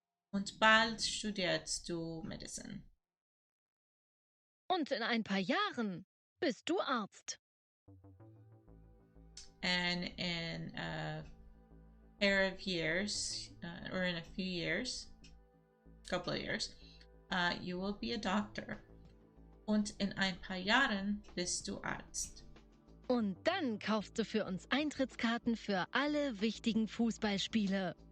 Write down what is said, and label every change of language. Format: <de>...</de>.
<de>Und bald studierst du Medicine. Und in ein paar Jahren bist du Arzt.</de> <en>And in a pair of years, or in a few years, couple of years, you will be a doctor.</en> <de>Und in ein paar Jahren bist du Arzt. Und dann kaufst du für uns Eintrittskarten für alle wichtigen Fußballspiele.</de>